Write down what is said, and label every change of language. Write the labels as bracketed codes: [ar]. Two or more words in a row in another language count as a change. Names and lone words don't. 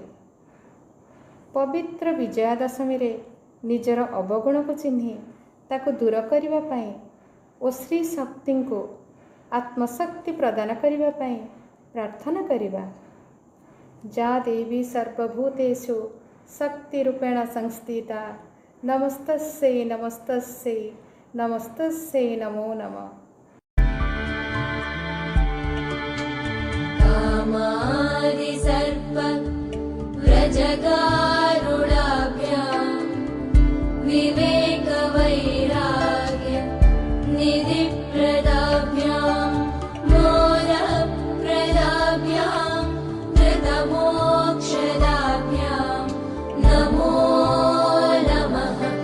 [or] ପବିତ୍ର ବିଜୟା ଦଶମୀରେ ନିଜର ଅବଗୁଣକୁ ଚିହ୍ନି ତାକୁ ଦୂର କରିବା ପାଇଁ ଓ ଶ୍ରୀ ଶକ୍ତିଙ୍କୁ ଆତ୍ମଶକ୍ତି ପ୍ରଦାନ କରିବା ପାଇଁ ପ୍ରାର୍ଥନା କରିବା। [sa] ଯା ଦେବୀ ସର୍ବଭୂତେଷୁ ଶକ୍ତି ରୂପେଣ ସଂସ୍ଥିତା ନମସ୍ତସ୍यै ନମସ୍ତସ୍यै ନମସ୍ତସ୍यै ନମୋ ନମଃ। कामादिसर्प व्रजगारुडाभ्यां विवेकवैराग्य निधिप्रदाभ्यां मोदप्रदाभ्यां धृतमोक्षदाभ्यां नमो नमः।